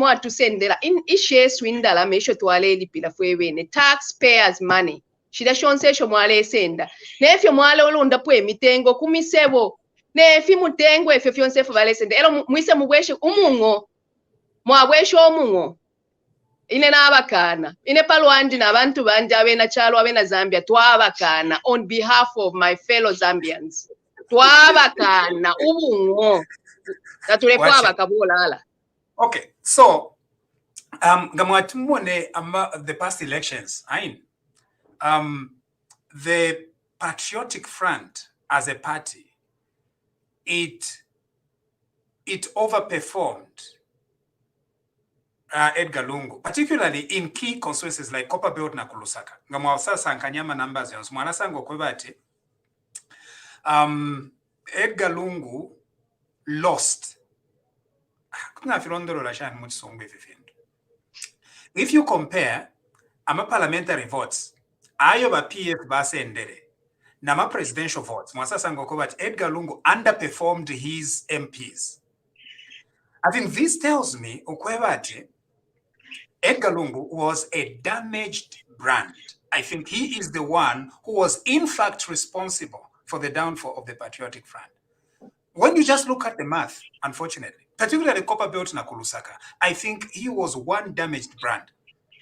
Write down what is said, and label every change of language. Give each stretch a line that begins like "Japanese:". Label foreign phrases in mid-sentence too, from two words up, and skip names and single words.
Bemba: mwatusendera ishe swindala mesho twaleli pila fwebene
English: taxpayers money
Bemba: shida shonse sho mwale senda nefyo mwale olunda po emitengo kumisebo nefi mutengo efe fyonse fyo vale senda elo mwise mubweshe umungo mwabweshe omungo ine nabakana ine palwandi nabantu banje abena chalo abena Zambia twabakana
English: on behalf of my fellow Zambians
Bemba: twabakana umungo natulefa bakabolala.
English: Okay, so gamwatumone the past elections the Patriotic Front as a party it overperformed Edgar Lungu, particularly in key constituencies like Copperbelt na Kulusaka.
Bemba: Ngamwasasa nkanyama numbers yons mwana sango kwebati Edgar Lungu lost.
English: If you compare parliamentary votes,
Bemba: ayoba PF basendere, nama
English: presidential votes, Edgar Lungu underperformed his MPs. I think this tells me Edgar Lungu was a damaged brand. I think he is the one who was in fact responsible for the downfall of the Patriotic Front. When you just look at the math, unfortunately, particularly Copperbelt na Kulusaka, I think he was one damaged brand.